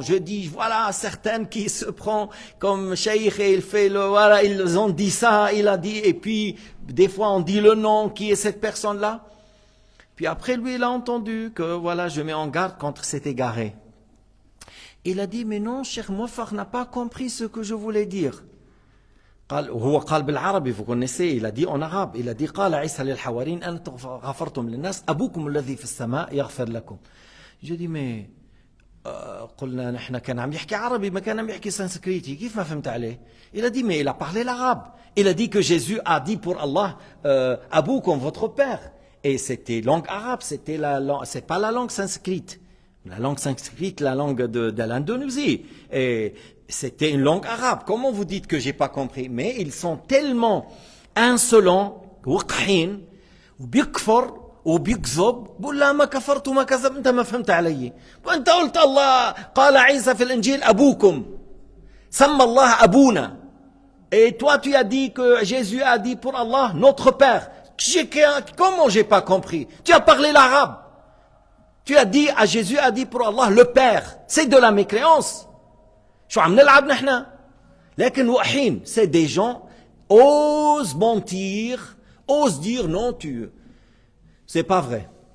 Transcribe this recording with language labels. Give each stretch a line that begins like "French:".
French: Je dis, voilà, certaines qui se prennent comme cheikh et il fait voilà, ils ont dit ça, il a dit, et puis, des fois, on dit le nom, qui est cette personne-là. Puis après, lui, il a entendu que, voilà, je mets en garde contre cet égaré. Il a dit, mais non, Cheikh Mouafar n'a pas compris ce que je voulais dire.
Arabic: هو قال بالعربي,
French: vous connaissez, il a dit
Arabic: en arabe, il a dit قال عيسى للحواريين أنتم غفرتم للناس أبوكم الذي في السماء يغفر لكم.
French: Je dis mais
Arabic: قلنا نحن كان عم يحكي عربي ما كان عم يحكي سانسكريتي, كيف ما فهمت عليه؟
French: Il a dit mais il a parlé l'arabe. Il a dit que Jésus a dit pour Allah أبوكم votre père, et c'était langue arabe, c'était c'est pas la langue sanskrite. La langue sanskrite, la langue de l'Indonésie. Et c'était une langue arabe. Comment vous dites que j'ai pas compris? Mais ils sont tellement insolents,
Arabic: وقحين, وبيكفر وبيكذب, بقول لا ما كفرت وما كذب, انت ما فهمت علي. وانت قلت الله قال عيسى في الانجيل ابوكم, سمى الله ابونا.
French: Et toi tu as dit que Jésus a dit pour Allah notre père. Comment j'ai pas compris? Tu as parlé l'arabe. Tu as dit, Jésus a dit pour Allah le Père. C'est de la mécréance.
Arabic: شو عم نلعب نحن؟ لكن وقحين,
French: c'est des gens osent mentir, osent dire non, c'est pas vrai.